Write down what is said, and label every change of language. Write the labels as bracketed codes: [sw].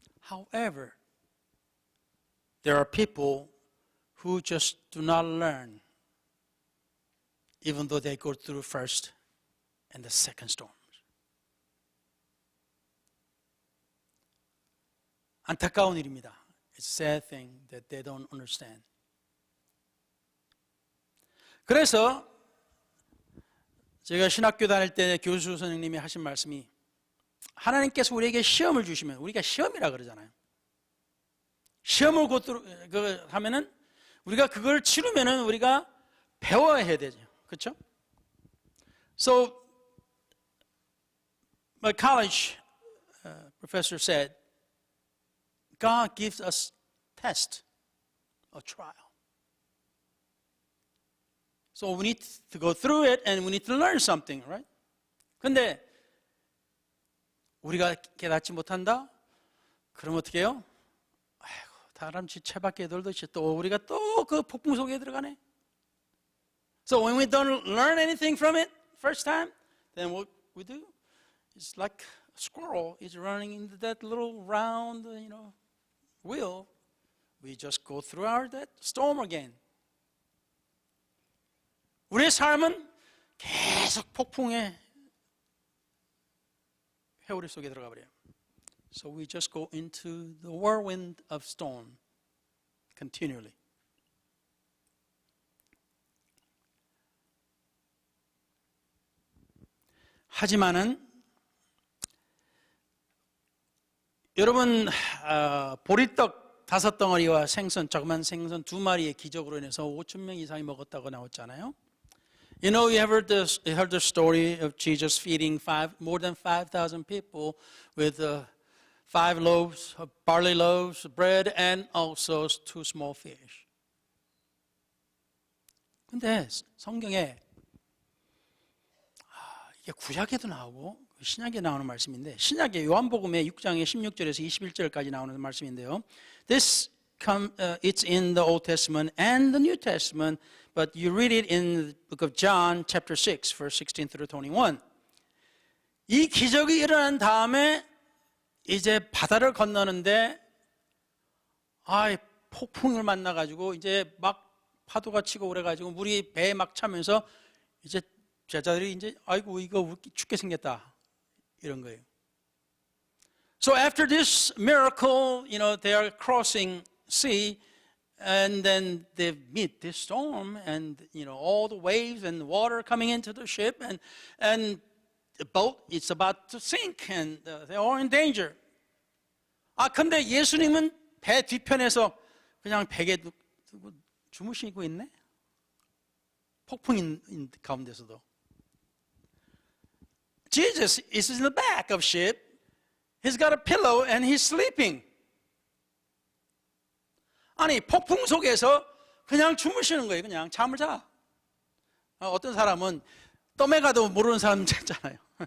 [en] However, there are people who just do not learn, even though they go through first and the second storms. [ko] 안타까운 일입니다. [en] It's a sad thing that they don't understand. [ko] 그래서 제가 신학교 다닐 때 교수 선생님이 하신 말씀이, 하나님께서 우리에게 시험을 주시면, 우리가 시험이라 그러잖아요. 시험을 하면은 우리가 그걸 치르면은 우리가 배워야 해야 되죠. 그렇죠? [en] So my college professor said, God gives us test, a trial. So we need to go through it and we need to learn something, right? [ko] 근데 우리가 깨닫지 못한다? 그럼 어떻게 해요? 아이고, 다람 지체밖에 돌듯이 또 우리가 또 그 폭풍 속에 들어가네. [en] So when we don't learn anything from it first time, then what we do is like a squirrel is running into that little round, wheel. We just go through that storm again. [ko] 우리의 삶은 계속 폭풍의 회오리 속에 들어가 버려요. [en] So we just go into the whirlwind of storm continually. [ko] 하지만은 여러분, 보리떡 5덩어리와 생선, 조그만 생선 2마리의 기적으로 인해서 5,000명 이상이 먹었다고 나왔잖아요. [en] You know, you heard the story of Jesus feeding more than 5,000 people with 5 loaves of barley loaves, bread, and also 2 small fish. [ko] 근데 성경에 이게 구약에도 나오고 신약에 나오는 말씀인데, 신약의 요한복음의 6장의 16절에서 21절까지 나오는 말씀인데요. [en] It's in the Old Testament and the New Testament, but you read it in the book of John, chapter 6, verse 16 through 21. [ko] 이 기적이 일어난 다음에 이제 바다를 건너는데, 폭풍을 만나가지고 이제 막 파도가 치고 그래가지고 물이 배에 막 차면서 이제 제자들이 이제 아이고 이거 죽게 생겼다 이런 거예요. [en] So after this miracle, they are crossing sea, and then they meet this storm, and all the waves and water coming into the ship, and the boat is about to sink, and they are in danger. [ko] 근데 예수님은 배 뒤편에서 그냥 베개 두고 주무시고 있네. 폭풍 가운데서도. [en] Jesus is in the back of ship. He's got a pillow and he's sleeping. [ko] 아니, 폭풍 속에서 그냥 주무시는 거예요. 그냥 잠을 자. 어떤 사람은 떠매가도 모르는 사람 있잖아요.